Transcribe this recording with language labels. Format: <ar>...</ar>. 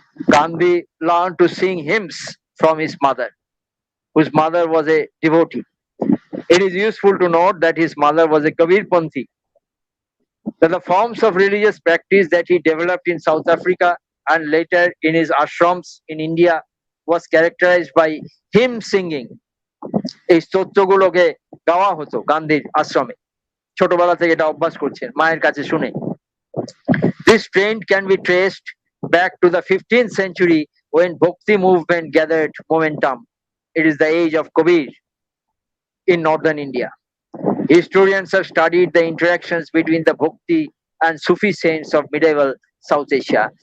<en>Gandhi learned to sing hymns from his mother, whose mother was a devotee. It is useful to note that his mother was a Kabirpanthi, that the forms of religious practice that he developed in South Africa and later in his ashrams in India was characterized by hymn singing.</en> <bn>এই স্তোত্রগুলোকে গাওয়া হতো গান্ধীর আশ্রমে, ছোটবেলা থেকে এটা অভ্যাস করছেন মায়ের কাছে শুনে।</bn> <en>This trend can be traced back to the 15th century when Bhakti movement gathered momentum. It is the age of Kabir in northern India. Historians have studied the interactions between the Bhakti and Sufi saints of medieval South Asia.</en>